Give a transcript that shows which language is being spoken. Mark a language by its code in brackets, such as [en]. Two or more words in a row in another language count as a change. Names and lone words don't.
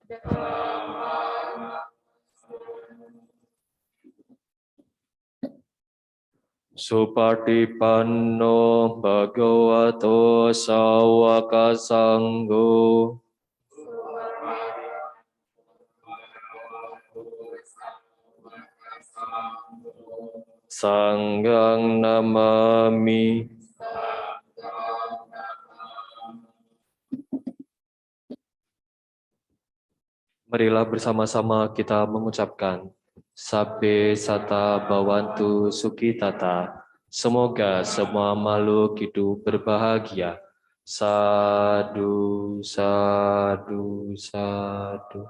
[pi] Supatipanno Bhagavato Sawaka Sangho. Sanggang namami. [id] Marilah bersama-sama kita mengucapkan [pi] Sabbe sata bawantu sukitata. [id] Semoga semua makhluk hidup berbahagia. [pi] Sadu, sadu, sadu.